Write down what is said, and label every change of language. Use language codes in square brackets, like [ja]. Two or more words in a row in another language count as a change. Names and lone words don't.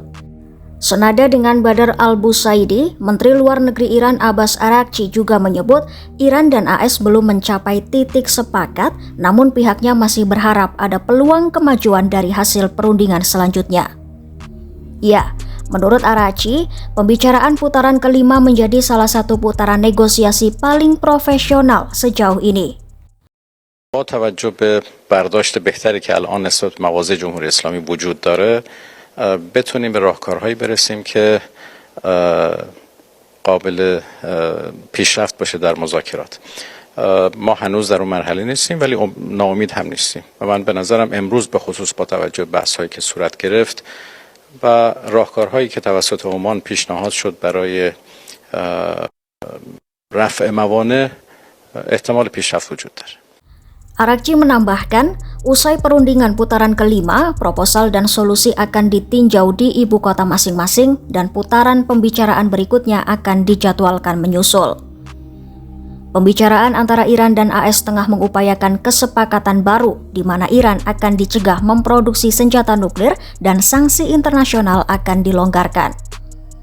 [id] Senada dengan Badr al-Busaidi, Menteri Luar Negeri Iran Abbas Araghchi juga menyebut Iran dan AS belum mencapai titik sepakat, namun pihaknya masih berharap ada peluang kemajuan dari hasil perundingan selanjutnya. Ya, menurut Araghchi, pembicaraan putaran kelima menjadi salah satu putaran negosiasi paling profesional sejauh ini. [fa] با توجه به برداشت بهتری که الان نسبت به مواضع جمهوری اسلامی وجود داره بتونیم به راهکارهایی برسیم که قابل پیشرفت باشه در مذاکرات. ما هنوز در اون مرحله نیستیم ولی ناامید هم نیستیم و من به نظرم امروز به خصوص با توجه به بحث‌هایی که صورت گرفت و راهکارهایی که توسط عمان پیشنهاد شد برای رفع موانع احتمال پیشرفت وجود داره. [id] Araghchi menambahkan, usai perundingan putaran kelima, proposal dan solusi akan ditinjau di ibu kota masing-masing dan putaran pembicaraan berikutnya akan dijadwalkan menyusul. Pembicaraan antara Iran dan AS tengah mengupayakan kesepakatan baru di mana Iran akan dicegah memproduksi senjata nuklir dan sanksi internasional akan dilonggarkan.